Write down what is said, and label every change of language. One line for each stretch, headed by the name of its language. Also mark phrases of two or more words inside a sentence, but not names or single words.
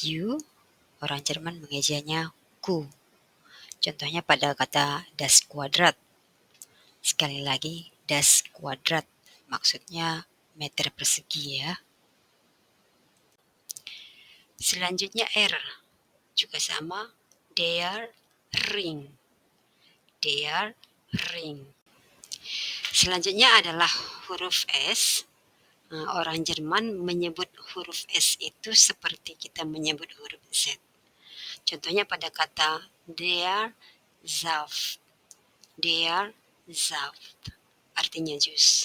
Indonesian: Orang Jerman mengejanya Q. Contohnya pada kata
German: das Quadrat.
Indonesian: Sekali lagi,
German: das Quadrat.
Indonesian: Maksudnya meter persegi ya. Selanjutnya R. Juga sama,
German: der Ring. Der Ring.
Indonesian: Selanjutnya adalah huruf S. Orang Jerman menyebut huruf S itu seperti kita menyebut huruf Z. Contohnya pada kata
German: der Saft. Der Saft.
Indonesian: Artinya jus.